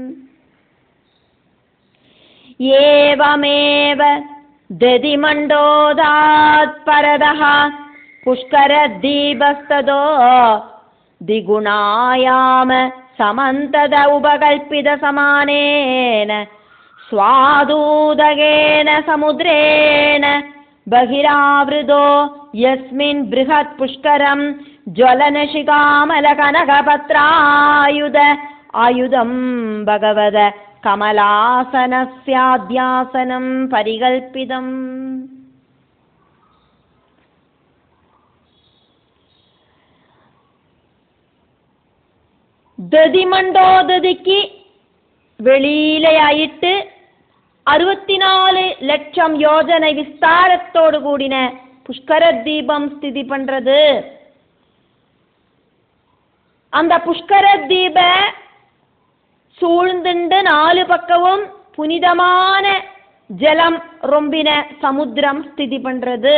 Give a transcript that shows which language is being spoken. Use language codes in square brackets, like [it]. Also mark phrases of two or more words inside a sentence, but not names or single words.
[sa] एवमेव दधिमण्डोदात् परतः पुष्करद्वीपस्ततो द्विगुणायामः समन्ततः उपकल्पितः समानेन स्वादूदकेन समुद्रेण बहिरावृतो यस्मिन् बृहत् पुष्करम् ज्वलनशिखामलकनकपत्रायुत आयुतम् भगवतः कमलासनस्याध्यासनम् परिकल्पितम्. [ml] ദതിമണ്ഡോദതിക്ക് വെളിയിലായിട്ട് 64 ലക്ഷം യോജന വിസ്താരത്തോടു കൂടിന [ta] புஷ்கர தீபம் ஸ்திதி பண்றது. அந்த புஷ்கர தீப சூழ்ந்துண்டு 4 பக்கமும் புனிதமான ஜலம் ரொம்பின சமுத்திரம் ஸ்திதி பண்றது.